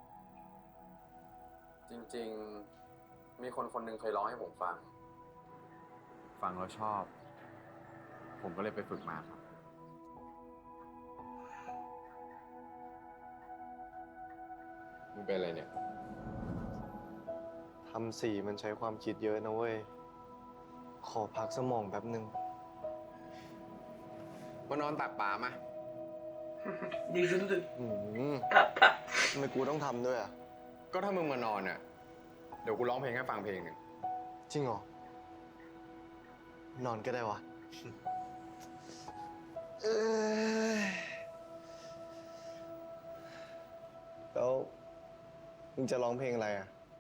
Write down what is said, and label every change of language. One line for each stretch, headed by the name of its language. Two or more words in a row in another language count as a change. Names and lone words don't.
Thai: จริงๆ มีคนคนหนึ่งเคยร้องให้ผมฟังแล้วชอบ ผมก็เลยไปฝึกมาครับมึงเป็นอะไรเนี่ย ทำสีมันใช้ความคิดเยอะนะเว้ย ขอพักสมองแป๊บนึง มานอนตักป่ามา
French: Des genoux de
Thai: ทำไมกูต้องทำด้วยอ่ะ ก็ถ้ามึงมานอนเนี่ยเดี๋ยวกูร้องเพลงให้ฟังเพลงหนึ่ง จริงเหรอ นอนก็ได้วะ แล้วมึงจะร้องเพลงอะไรอ่ะ